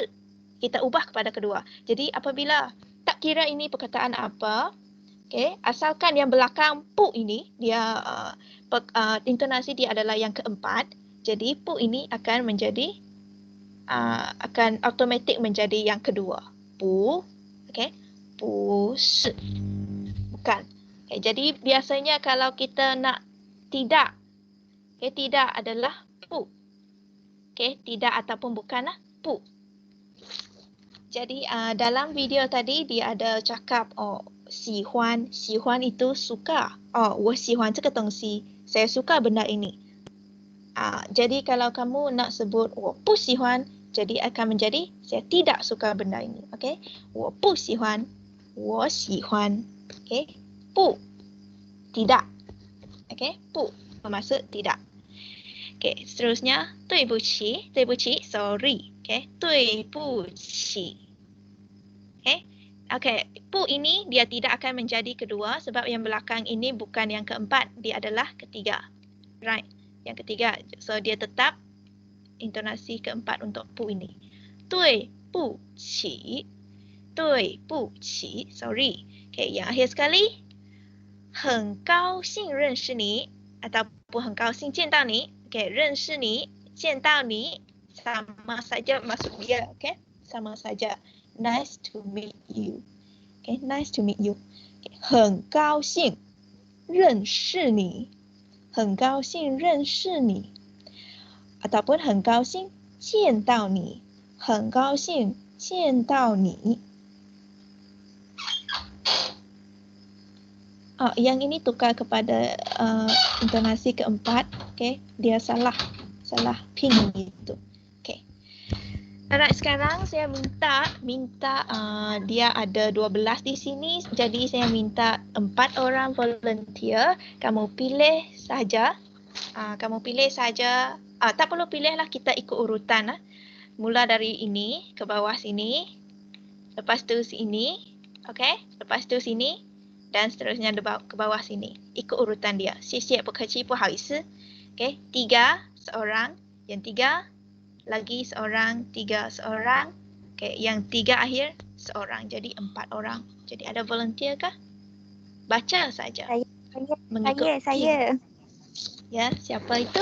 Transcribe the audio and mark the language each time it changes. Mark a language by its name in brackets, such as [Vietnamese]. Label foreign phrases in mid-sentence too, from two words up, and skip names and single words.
[Malay] Kita ubah kepada kedua. Jadi apabila tak kira ini perkataan apa, okay, asalkan yang belakang pu ini dia intonasi dia adalah yang keempat. Jadi pu ini akan menjadi akan automatik menjadi yang kedua. Pu, okay, pu si. Bukan. Okay, jadi biasanya kalau kita nak tidak, okay, tidak adalah pu. Okay, tidak ataupun bukanlah pu. Jadi dalam video tadi dia ada cakap 喜欢 itu suka. [Chinese] 我喜欢这个东西. [Malay] Saya suka benda ini. Jadi kalau kamu nak sebut [Chinese] 我不喜欢, [Malay] jadi akan menjadi saya tidak suka benda ini. Okay? [Chinese] 我不喜欢, 我喜欢. Okay? [Malay] 不 tidak. Okay? 不 bermaksud tidak. Okay, seterusnya 对不起 sorry. Okay? [Chinese] 对不起. Okay? [Malay] Okay, pu ini dia tidak akan menjadi kedua sebab yang belakang ini bukan yang keempat, dia adalah ketiga. Right, yang ketiga. So dia tetap intonasi keempat untuk pu ini. 对不起 sorry. Okay, yang akhir sekali [Chinese] 很高兴认识你 [Malay] ataupun [Chinese] 很高兴见到你. [Malay] Okay, [Chinese] 认识你 见到你 [Malay] sama saja maksud dia. Okay, sama saja. [English] Nice to meet you. Okay, nice to meet you. [Chinese] Okay, 很高兴认识你. 很高兴认识你 ataupun 很高兴见到你. 很高兴见到你. [Malay] Yang ini tukar kepada intonasi keempat. Okay, dia salah ping gitu. Okay. Alright, sekarang saya minta dia ada 12 di sini. Jadi saya minta 4 orang volunteer. Kamu pilih saja. Tak perlu pilih lah, kita ikut urutan lah. Mula dari ini ke bawah sini. Lepas tu sini. Okay, lepas tu sini. Dan seterusnya ke bawah sini. Ikut urutan dia. [Chinese] 谢谢不客气不好意思. [Malay] Okay, 3 seorang. Yang 3 lagi seorang, 3 seorang. Okay, yang 3 akhir seorang. Jadi 4 orang. Jadi ada volunteer kah? Baca saja. Saya. Ya, siapa itu?